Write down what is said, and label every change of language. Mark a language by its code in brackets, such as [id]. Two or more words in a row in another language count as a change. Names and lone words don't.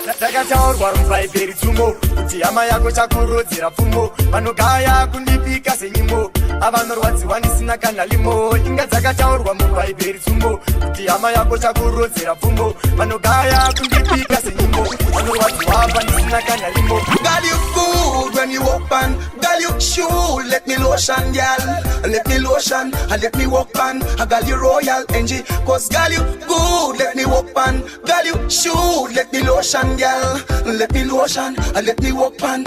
[sn] Ndakataurwa mubhaibheri tsumo, kuti hama yako chakurodzera pfumo. Vanogaya kundipika senyimo, avanorwadziwa ndisina kana limo. Inga dzakataurwa mubhaibheri tsumo, kuti hama yako chakurodzera pfumo. Vanogaya kundipika senyimo, vanorwadziwa pandisina kana limo. [en] Girl, you good when you open. Girl, you shoe, let me lotion, girl. Let me lotion, and let me walk on. I got you royal N G. 'Cause girl, you good, let me walk on. Girl, you shoe, let me lotion, girl. Let me lotion, and let me walk on.